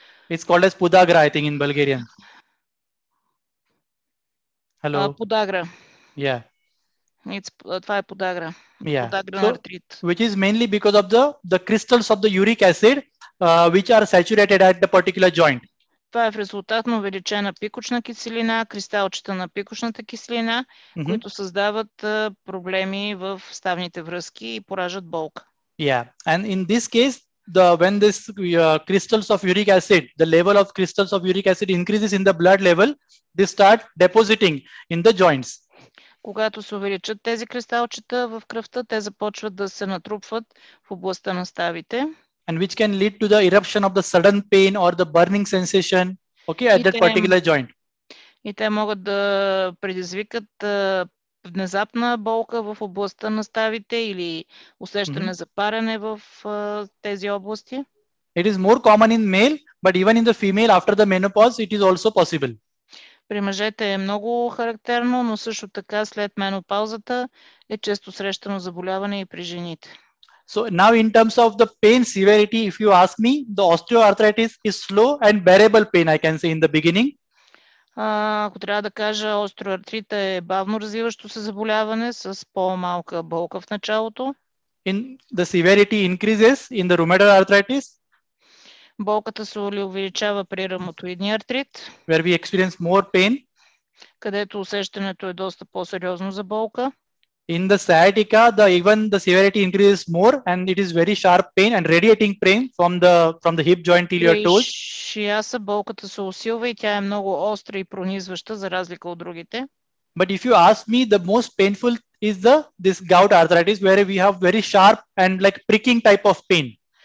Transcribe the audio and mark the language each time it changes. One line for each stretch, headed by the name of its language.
English: It's called as pudagra, I think, in Bulgarian. Hello.
Bulgarian: Подагра.
English: Yeah.
Bulgarian: Това е подагра.
English: Yeah.
Bulgarian: Подагрен артрит.
English: Which is mainly because of the crystals of the uric acid, which are saturated at the particular joint.
Bulgarian: Това е в резултат на увеличена пикочна киселина, кристалчета на пикочната киселина, които създават проблеми в ставните връзки и пораждат болка.
English: Yeah, and in this case, when this crystals of uric acid, the level of crystals of uric acid increases in the blood level, they start depositing in the joints.
Bulgarian: Когато се увеличат тези кристалчета в кръвта, те започват да се натрупват в областта на ставите.
English: And which can lead to the eruption of the sudden pain or the burning sensation, okay, at that particular joint.
Bulgarian: И те могат да предизвикат внезапна болка в областта на ставите или усещане за парене в тези области.
English: It is more common in male, but even in the female after the menopause, it is also possible.
Bulgarian: При мъжете е много характерно, но също така след менопаузата е често срещано заболяване и при жените.
English: So now in terms of the pain severity, if you ask me, the osteoarthritis is slow and bearable pain, I can say in the beginning.
Bulgarian: Ако трябва да кажа, остеоартрита е бавно развиващо се заболяване с по-малка болка в началото.
English: In the severity increases in the rheumatoid arthritis.
Bulgarian: Болката се увеличава при ревматоидния артрит,
English: where we experience more pain.
Bulgarian: където усещането е доста по-сериозно за болка.
English: In the sciatica, even the severity increases more, and it is very sharp pain and radiating pain from the hip joint till your toes.
Bulgarian: Шияса болката се усилва и тя е много остра и пронизваща, за разлика от другите.
English: But if you ask me, the most painful is this gout arthritis, where we have very sharp and like pricking type of pain.